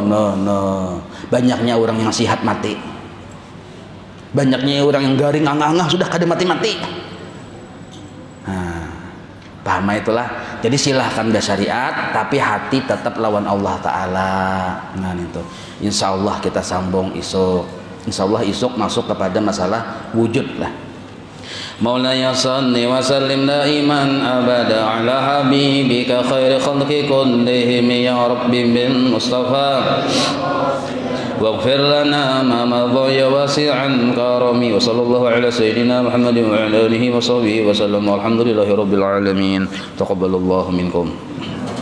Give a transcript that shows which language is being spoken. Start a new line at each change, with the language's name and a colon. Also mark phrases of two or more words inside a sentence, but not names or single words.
Banjar: Banyaknya orang yang sehat mati. Banyaknya orang yang garing angah-angah sudah kada mati-mati. Paham itulah. Jadi silahkan bersyariat tapi hati tetap lawan Allah Ta'ala. Nah itu insya Allah kita sambung isuk. Insya Allah isuk masuk kepada masalah wujud lah.
Arabic: مولاي صل وسلم دائما أبدا على حبيبك خير خلق كلهم يا رب بالمصطفى واغفر لنا ما مضى واسعا كرمي وصلى الله على سيدنا محمد وعلى آله وصحبه وسلم والحمد لله رب العالمين تقبل الله منكم.